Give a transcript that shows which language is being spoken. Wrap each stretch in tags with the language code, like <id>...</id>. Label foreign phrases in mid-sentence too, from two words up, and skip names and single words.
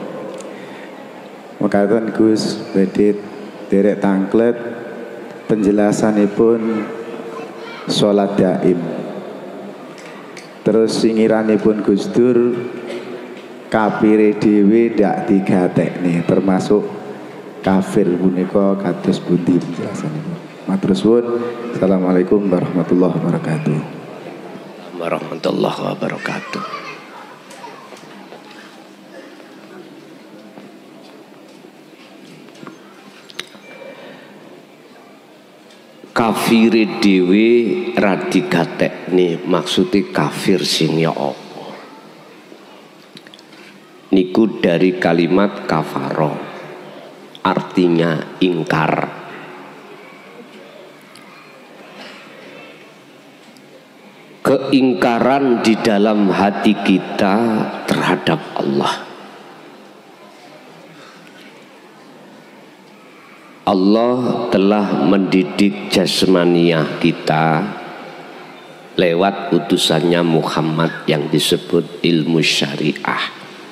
<jv>Mekaten Gus badhe derek tangklet penjelasanipun sholat daim. Terus singiranipun Gus Dur kafire dhewe ndak digatekne termasuk kafir punika kados pundi penjelasanipun. Matur suwun.</jv> <ar>السلام عليكم ورحمة الله وبركاته. ورحمة الله وبركاته.</ar> <jv>Kafire dhewe ra digatekne, maksude kafir sing ya apa?</jv> <id>Niku dari kalimat kafaro. Artinya ingkar. Keingkaran di dalam hati kita terhadap Allah. Allah telah mendidik jasmaniah kita lewat utusannya Muhammad yang disebut ilmu syariah.</id>